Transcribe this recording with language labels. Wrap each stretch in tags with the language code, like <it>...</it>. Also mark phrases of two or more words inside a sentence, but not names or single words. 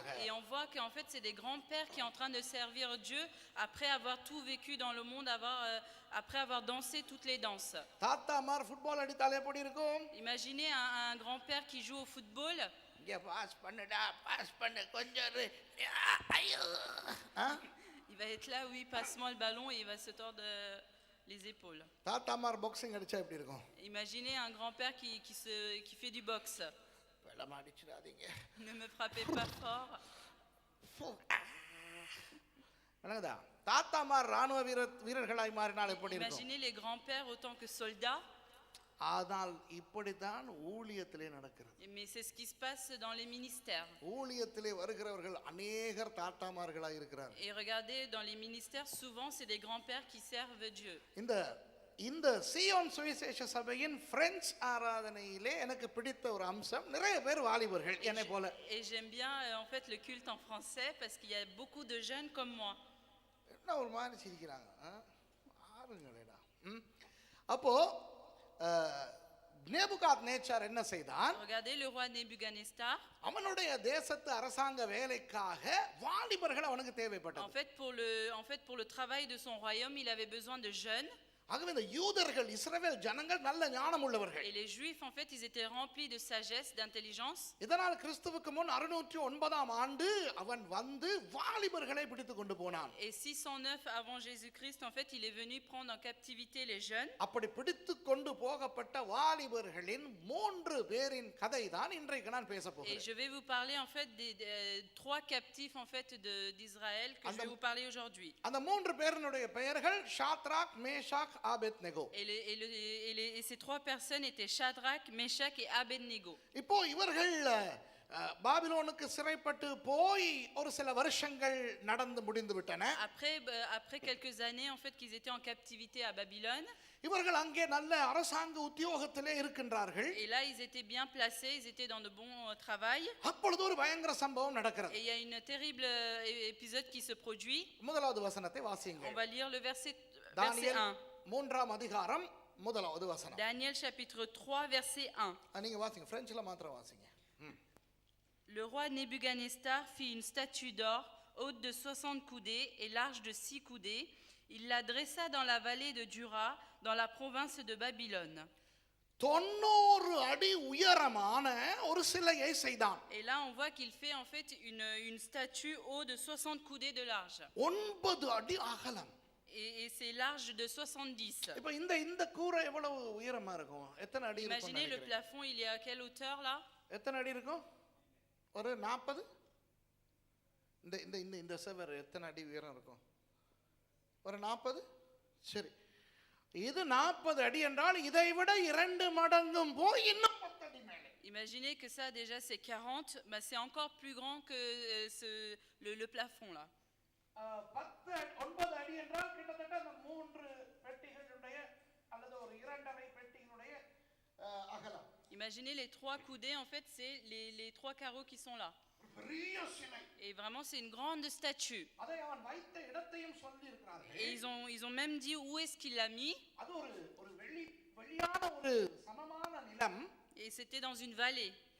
<fr>Et on voit qu'en fait c'est des grands-pères qui sont en train de servir Dieu après avoir tout vécu dans le monde, après avoir dansé toutes les danses.</fr> <ta>தாத்தாமார் ஃபுட்பால் அடித்தாலே எப்படி இருக்கும்?</ta> <fr>Imaginez un grand-père qui joue au football.</fr> <ta>இங்க பாஸ் பண்ணுடா, பாஸ் பண்ணு கொஞ்சம் ஐயோ.</ta> <fr>Il va être là, oui, passe-moi le ballon, et il va se tordre les épaules.</fr> <ta>தாத்தாமார் பாக்ஸிங் அடிச்சா எப்படி இருக்கும்?</ta> <fr>Imaginez un grand-père qui fait du boxe.</fr> <ta>வெள்ளம் அடிச்சிடாதீங்க.</ta> <fr>Ne me frappez pas fort.</fr> <ta>என்னங்கடா? தாத்தாமார் ராணுவ வீரர்களாய் மாறினால் எப்படி இருக்கும்?</ta> <fr>Imaginez les grands-pères autant que soldats.</fr> <ta>ஆனால் இப்படித்தான் ஊழியத்திலே நடக்கிறது.</ta> <fr>Mais c'est ce qui se passe dans les ministères.</fr> <ta>ஊழியத்திலே வருகிறவர்கள் अनेகர் தாத்தாமார்களாய் இருக்கிறார்கள்.</ta> <fr>Et regardez, dans les ministères, souvent c'est des grands-pères qui servent Dieu.</fr> <ta>இந்த சீயோன் சுவிசேஷ சபையின் பிரெஞ்சு ஆராதனையிலே எனக்கு பிடித்த ஒரு அம்சம், நிறைய பேர் வாலிபர்கள் என்னை போல.</ta> <fr>Et j'aime bien en fait le culte en français parce qu'il y a beaucoup de jeunes comme moi.</fr> <ta>என்ன ஒரு மாதிரி சிரிக்கிறாங்க ஆறுங்களேடா. அப்போ நேபுகாத்நேச்சார் என்ன செய்தான்?</ta> <fr>Regardez le roi Nebuchadnezzar.</fr> <ta>அவனுடைய தேசத்து அரசாங்க வேலைக்காக வாலிபர்கள் அவனுக்கு தேவைப்பட்டது.</ta> <fr>En fait pour le travail de son royaume, il avait besoin de jeunes.</fr> <ta>ஆகவே இந்த யூதர்கள், இஸ்ரவேல் ஜனங்கள் நல்ல ஞானம் உள்ளவர்கள்.</ta> <fr>Et les juifs en fait, ils étaient remplis de sagesse, d'intelligence.</fr> <ta>இதனால் கிறிஸ்துவுக்கு முன் 609ஆம் ஆண்டு அவன் வந்து வாலிபர்களை பிடித்து கொண்டு போனான்.</ta> <fr>Et 609 avant Jésus-Christ en fait, il est venu prendre en captivité les jeunes.</fr> <ta>அப்படி பிடித்து கொண்டு போகப்பட்ட வாலிபர்களின் 3 பேரின் கதை தான் இன்றைக்கு நான் பேச போகிறேன்.</ta> <fr>Et je vais vous parler en fait des 3 captifs en fait d'Israël que je vais vous parler aujourd'hui.</fr> <ta>அந்த 3 பேரினுடைய பெயர்கள் ஷாத்ராக் மேஷாக் ஆபேத்நேகோ.</ta> <fr>Et ces trois personnes étaient Shadrach, Meshach et Abednego.</fr> <ta>இப்போ இவர்கள் பாபிலோனுக்கு சிறைப்பட்டு போய் ஒரு சில வருஷங்கள் நடந்து முடிந்து விட்டன.</ta> <fr>Après quelques années en fait qu'ils étaient en captivité à Babylone.</fr> <ta>இவர்கள் அங்கே நல்ல அரசாங்க உத்தியோகத்திலே இருக்கின்றார்கள்.</ta> <fr>Et là ils étaient bien placés, ils étaient dans de bons travail.</fr> <ta>அப்பொழுது ஒரு பயங்கர சம்பவம் நடக்கிறது.</ta> <fr>Et il y a une terrible épisode qui se produit.</fr> <ta>முதலாவது வசனத்தை வாசியுங்கள்.</ta> <fr>On va lire le verset 1.</fr> <ta>மூன்றாம் அதிகாரம் முதலாவது வசனம்.</ta> <fr>Daniel chapitre 3 verset 1.</fr> <ta>நீங்க வாசிங்க, பிரெஞ்சில மாத்திரம் வாசிங்க.</ta> <fr>Le roi Nebuchadnezzar fit une statue d'or haute de 60 coudées et large de 6 coudées. Il la dressa dans la vallée de Dura, dans la province de Babylone.</fr> <ta>90 அடி உயரமான ஒரு சிலையை செய்தான்.</ta> <fr>Et là on voit qu'il fait en fait une statue haute de 60 coudées de large.</fr> <ta>9 அடி அகலம்.</ta> <fr>Et c'est large de 70.</fr> <ta>இப்போ இந்த கூரை எவ்வளவு உயரமா இருக்கும்? எத்தனை அடி இருக்கும்?</ta> <fr>Imaginez le plafond, il est à quelle hauteur là?</fr> <ta>எத்தனை அடி இருக்கும்? ஒரு 40. இந்த செவர் எத்தனை அடி உயரம் இருக்கும்? ஒரு 40. சரி, இது 40 அடி என்றால் இதை விட 2 மடங்கும் போய் இன்னும் 10 அடி மேலே.</ta> <fr>Imaginez que ça déjà c'est 40, mais c'est encore plus grand que le plafond là.</fr> <ta>9 அடி என்றால் கிட்டத்தட்ட அந்த 3 பெட்டிகளுடைய அல்லது ஒரு 2.5 பெட்டிகளுடைய அகலம்.</ta> <fr>Imaginez les 3 coudées, en fait, c'est les 3 carreaux qui sont là. Et vraiment, c'est une grande statue. Et ils ont même dit où est-ce qu'il l'a mis. Et c'était dans une vallée.</fr>